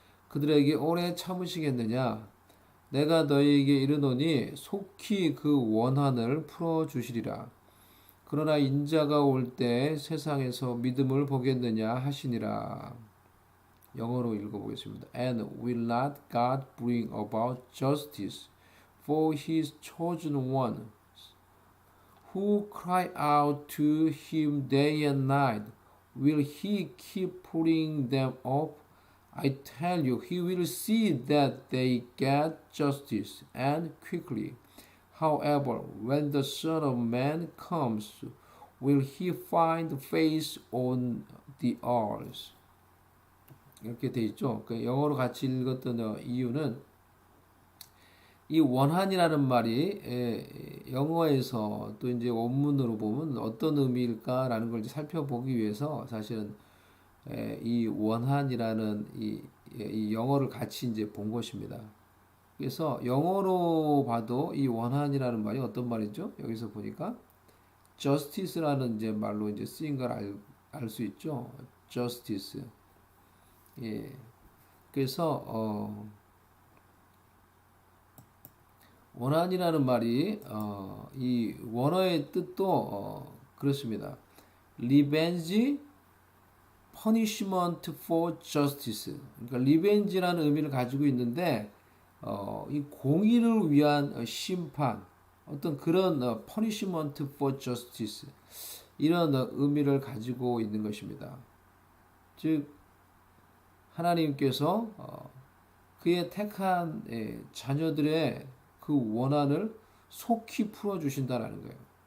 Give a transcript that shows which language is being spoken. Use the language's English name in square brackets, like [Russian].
[Korean] 그들에게 오래 참으시겠느냐? 내가 너희에게 이르노니 속히 그 원한을 풀어주시리라. 그러나 인자가 올 때 세상에서 믿음을 보겠느냐 하시니라. 영어로 읽어보겠습니다. [English] And will not God bring about justice for his chosen one, who cry out to him day and night? Will he keep putting them off? I tell you, he will see that they get justice, and quickly. However, when the Son of Man comes, will he find faith on the earth? [Korean] 이렇게 돼 있죠. 영어로 같이 읽었던 이유는 이 원한이라는 말이 영어에서 또 이제 원문으로 보면 어떤 의미일까라는 걸 이제 살펴보기 위해서 사실은 이 원한이라는 이 영어를 같이 이제 본 것입니다. 그래서 영어로 봐도 이 원한이라는 말이 어떤 말이죠? 여기서 보니까 justice라는 이제 말로 이제 쓰인 걸 알 수 있죠. justice. 예. 그래서 원한이라는 말이 이 원어의 뜻도 그렇습니다. [English] revenge, punishment for justice. [Korean] 그러니까 리벤지라는 의미를 가지고 있는데 이 공의를 위한 심판, 어떤 그런 [English] punishment for justice [Korean] 이런 의미를 가지고 있는 것입니다. 즉 하나님께서 그의 택한 자녀들의 그 원한을 속히 풀어주신다라는 거예요.